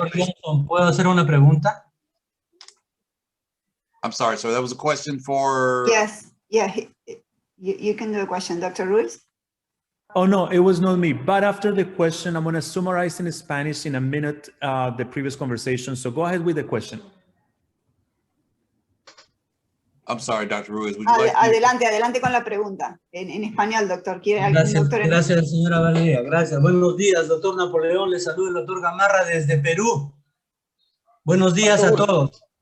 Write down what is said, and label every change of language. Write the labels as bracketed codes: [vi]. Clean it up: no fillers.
[es] Dr. Johnson, ¿puedo hacer una pregunta? [en] I'm sorry, so that was a question for? Yes, yeah, you can do a question, Dr. Ruiz. Oh, no, it was not me. But after the question, I'm going to summarize in Spanish in a minute the previous conversation. So go ahead with the question. I'm sorry, Dr. Ruiz, would you like? [es] Adelante con la pregunta. En español, doctor. ¿Quiere algún doctor? Gracias, señora Valeria. Gracias. Buenos días, doctor Napoleón. Le saluda el doctor Gamarra desde Perú. Buenos días a todos.